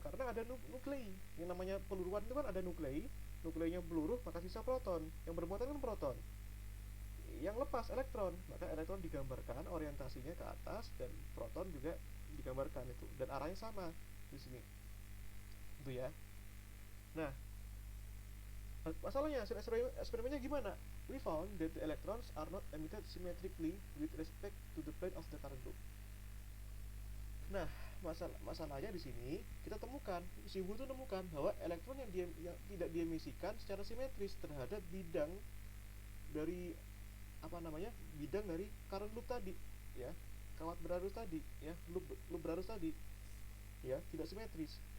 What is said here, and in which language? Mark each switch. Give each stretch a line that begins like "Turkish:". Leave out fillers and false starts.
Indonesian: Karena ada nuklei, yang namanya peluruan itu kan ada nukleinya peluru, maka sisa proton, yang bermuatan kan proton, yang lepas elektron, maka elektron digambarkan orientasinya ke atas, dan proton juga digambarkan itu, dan arahnya sama di sini itu ya. Nah, masalahnya hasil eksperimennya gimana?
English: We found that the electrons are not emitted symmetrically with respect to the plane of the current loop.
Indonesian: Nah, masalahnya di sini kita temukan, si Wu itu menemukan bahwa elektron yang tidak diemisikan secara simetris terhadap bidang dari bidang dari current loop tadi ya, kawat berarus tadi ya, loop berarus tadi ya, tidak simetris.